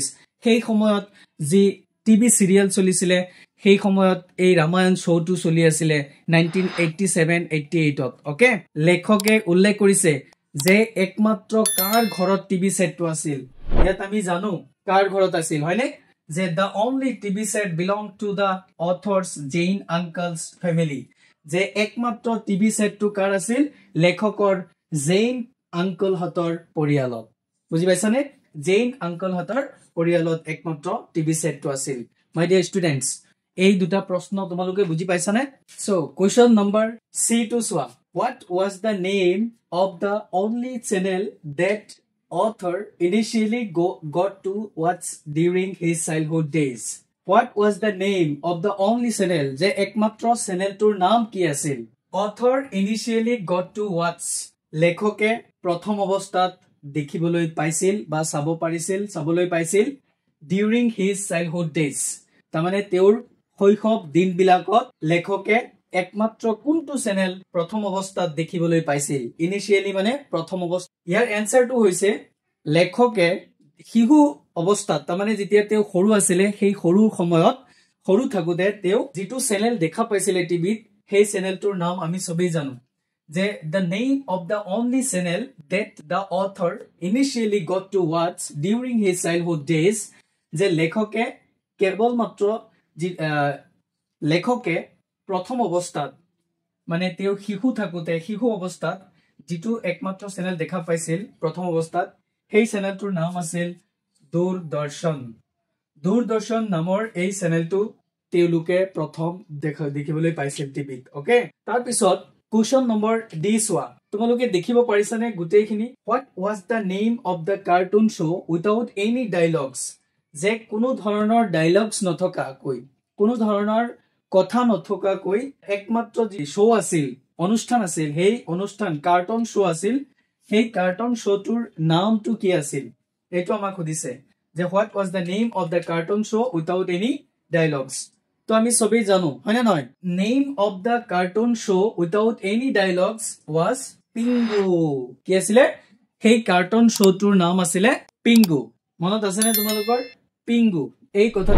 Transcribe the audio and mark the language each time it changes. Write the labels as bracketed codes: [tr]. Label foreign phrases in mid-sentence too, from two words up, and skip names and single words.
[as] সেই সময়ত যি টিভি সিৰিয়েল চলিছিল সেই সময়ত এই ৰামায়ণ শোটো চলি আছিল 1987-88ত। ওকে, লেখকে উল্লেখ কৰিছে যে একমাত্ৰ কাৰ ঘৰত টিভি সেটটো আছিল। ইয়াত আমি জানো কাৰ ঘৰত আছিল, হয়নে? যে [en] the only TV set belonged to the author's Jain uncle's family. [as] যে একমাত্ৰ টিভি সেটটো কাৰ আছিল? লেখকৰ জৈন আঙ্কল হতৰ পৰিয়ালত। বুজি পাইছানে? জৈন আঙ্কল হতৰ পৰিয়ালত একমাত্ৰ টিভি সেটটো আছিল। [en] My dear students, [as] এই দুটা প্ৰশ্ন তোমালোকে বুজি পাইছানে? [en] So question number C two [as] চোৱা। [en] What was the name of the only channel that author initially got to watch during his childhood days? What was the name of the only channel? [as] যে একমাত্ৰ চেনেলটোৰ নাম কি আছিল? [en] Author initially got to watch [as] লেখকে প্ৰথম অৱস্থাত দেখিবলৈ পাইছিল বা চাবলৈ পাইছিল [en] during his childhood days। [as] তাৰমানে তেওঁৰ শৈশৱ দিনবিলাকত লেখকে একমাত্ৰ কোনটো চেনেল প্ৰথম অৱস্থাত দেখিবলৈ পাইছিল? ইনিশিয়ালি মানে প্ৰথম অৱস্থা। ইয়াৰ এনসাৰটো হৈছে লেখকে শিশু অৱস্থাত, তাৰমানে যেতিয়া তেওঁ সৰু আছিল সেই সৰু সময়ত সৰু থাকোতে তেওঁ যেটো চেনেল দেখা পাইছিল টিভিত সেই চেনেলটোৰ নাম আমি সবেই জানো যে [en] the name of the only channel that the author initially got to watch during his childhood days। [as] যে লেখকে কেৱল মাত্ৰ লেখকে প্ৰথম অৱস্থাত মানে তেওঁ শিশু অৱস্থাত যেটো একমাত্ৰ চেনেল দেখা পাইছিল প্ৰথম অৱস্থাত সেই চেনেলটোৰ নাম আছিল দূৰদৰ্শন। দূৰদৰ্শন নামৰ এই চেনেলটো তেওঁলোকে প্ৰথম দেখিবলৈ পাইছিল টিভিত। ওকে, তাৰ পিছত [en] question number D [as] চোৱা। তোমালোকে দেখিব পাৰিছানে গোটেইখিনি? [en] What was the name of the cartoon show without any dialogues? [as] যে কোনো ধৰণৰ ডায়লগছ নথকাকৈ কোনো ধৰণৰ কথা নথকাকৈ একমাত্ৰ যি শো আছিল অনুষ্ঠান আছিল সেই অনুষ্ঠান কাৰ্টুন শো আছিল সেই কাৰ্টুন শ্ব'টোৰ নামটো কি আছিল এইটো আমাক সুধিছে যে [en] What was the name of the cartoon show without any dialogues [as] তো আমি সবেই জানো হয় না নহয় [en] name of the cartoon show without any dialogues was Pingu [as] কি আছিলে সেই কাৰ্টুন শ্ব'টোৰ নাম আছিলে পিংগু মনত আছে নে তোমালোকৰ পিংগু এই কথাটো